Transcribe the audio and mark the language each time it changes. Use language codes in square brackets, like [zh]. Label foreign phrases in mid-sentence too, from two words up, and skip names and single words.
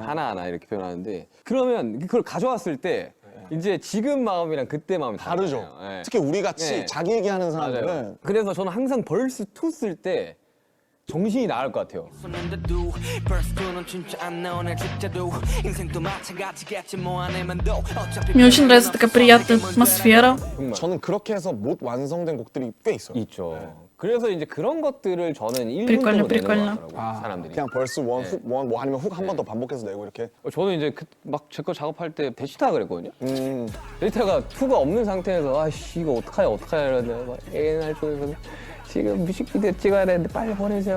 [ko] 하나하나 이렇게 표현하는데 그러면 그걸 가져왔을 때 이제 지금 마음이랑 그때 마음이 다르죠. 다르잖아요. 네. 특히 우리 같이 네. 자기 얘기하는 맞아요. 사람들은 그래서 저는 항상 벌스 2 쓸 때 정신이 나갈 것 같아요. 손는데도 벌스는 진짜 안 나오네 진짜도 인생도 마찬가지겠지 뭐 안에만도 어차피 [ru] Мне очень нравится такая приятная атмосфера. [ko] 정말 저는 그렇게 해서 못 완성된 곡들이 꽤 있어요. 있죠. 그래서 이제 그런 것들을 저는 1분 [ru] Прикольно, [ko] 정도 내는 [ru] прикольно. [ko] 것 같더라고요. 사람들이. 그냥 [en] verse one, hook one, [ko] 뭐 아니면 훅 한 번 더 반복해서 내고 이렇게. 저는 이제 막 제 거 작업할 때 데이터 그랬거든요. 데이터가 2가 없는 상태에서 아씨 이거 어떡하냐 이러는데 막 A&R 쪽에서 지금 뮤직비디오 찍어야 되는데 빨리 보내세요.